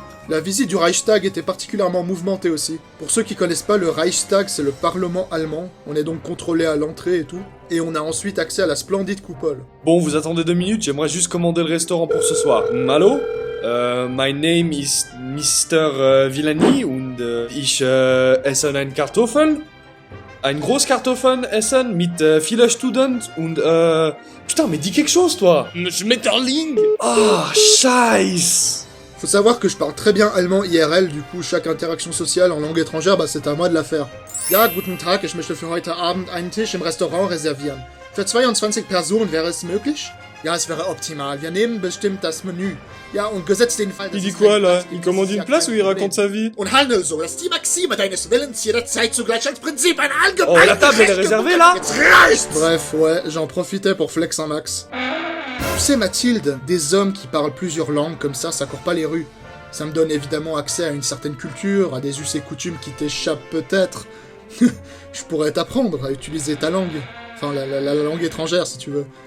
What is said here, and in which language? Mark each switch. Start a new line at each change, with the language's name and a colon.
French: La visite du Reichstag était particulièrement mouvementée aussi. Pour ceux qui connaissent pas, le Reichstag, c'est le parlement allemand. On est donc contrôlé à l'entrée et tout. Et on a ensuite accès à la splendide coupole. Bon, vous attendez 2 minutes, j'aimerais juste commander le restaurant pour ce soir.
English: Allô? My name is Mr.
German: Villani und ich esse einen Kartoffel. Ein Großkartoffeln essen mit vielen Studenten und
French: Putain, mais dis quelque chose, toi!
German: Schmetterling! Ah, scheiße!
French: Faut savoir que je parle très bien allemand IRL, du coup chaque interaction sociale en langue étrangère, c'est à moi de la faire.
German: Ja, guten Tag, ich möchte für heute Abend einen Tisch im Restaurant reservieren. Für 22 Personen wäre es möglich? Ja, es wäre optimal. Wir nehmen bestimmt das Menü. Ja, und gesetzt den Fall...
French: Il dit quoi, là? Il commande une place ou il raconte sa vie?
German: Und handel so, dass die Maxime deines Willens jederzeit zugleich als Prinzip ein allgemein...
French: Oh, la table elle est réservée, là?
German: Jetzt reicht's!
French: Bref, ouais, j'en profitais pour flex un max. Tu sais, Mathilde, des hommes qui parlent plusieurs langues comme ça court pas les rues. Ça me donne évidemment accès à une certaine culture, à des us et coutumes qui t'échappent peut-être. Je pourrais t'apprendre à utiliser ta langue. Enfin, la langue étrangère, si tu veux.